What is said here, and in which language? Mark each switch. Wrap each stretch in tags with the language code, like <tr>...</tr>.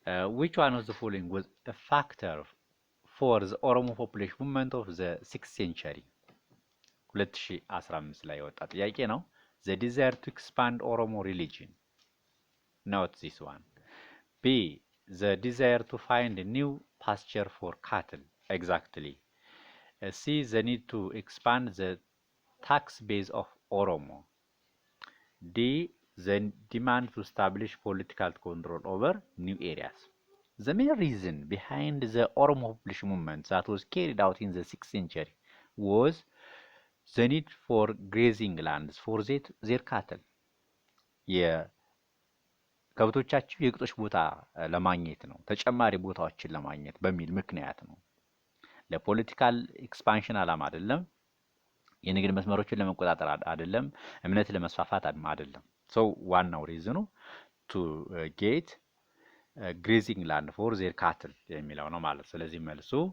<en>which one of the following was a factor for the Oromo population movement of the 6th century?</en> <am>2015 ላይ የወጣ ጥያቄ ነው።</am> <en>the desire to expand Oromo religion, not this one. B. the desire to find a new pasture for cattle, exactly. C. the need to expand the tax base of Oromo. D. the demand to establish political control over new areas. The main reason behind the Oromo population movement that was carried out in the 6th century was the need for grazing lands for their cattle.</en> <am>ከብቶቻቸው የግጦሽ ቦታ ለማግኘት ነው፣ ተጨማሪ ቦታዎችን ለማግኘት በሚል ምክንያት ነው። ለፖለቲካል ኤክስፓንሽን አላማ አይደለም። የንግድ መስመሮችን ለመቆጣጠር አይደለም። እምነት ለመስፋፋት አይደለም። ዋናው</am> <en>ሪዝኑ ቱ ጌት ግሬዚንግ ላንድ ፎር ዜር ካትል</en> <am>የሚለው ነው ማለት። ስለዚህ መልሱ</am>